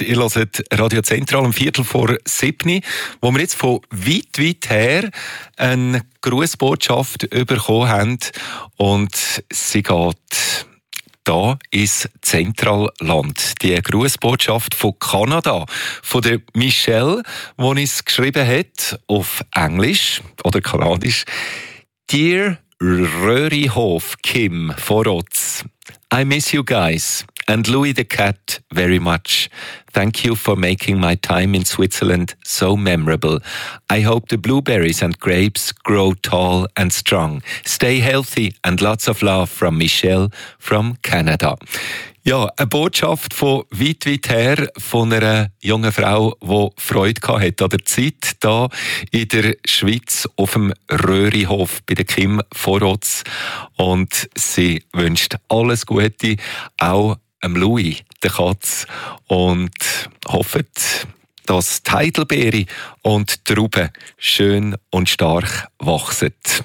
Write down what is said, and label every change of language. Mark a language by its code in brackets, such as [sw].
[de] Ihr hört Radio Zentral um 6:45, wo wir jetzt von weit, weit her eine Grußbotschaft bekommen haben. Und sie geht da ins Zentralland. Die Grußbotschaft von Kanada, von der Michelle, die uns geschrieben hat, auf Englisch oder Kanadisch. [en] Dear Röhrihof, Kim, Vorotz, I miss you guys and Louis the Cat very much. Thank you for making my time in Switzerland so memorable. I hope the blueberries and grapes grow tall and strong. Stay healthy and lots of love from Michelle from Canada. [de] Ja, eine Botschaft von weit, weit her, von einer jungen Frau, die Freude gehabt hat an der Zeit hier in der Schweiz auf dem Röhrihof bei der Kim Vorotz. Und sie wünscht alles Gute, auch dem Louis, der Katz, und hofft, dass die Heidelbeere und die Trauben schön und stark wachsen.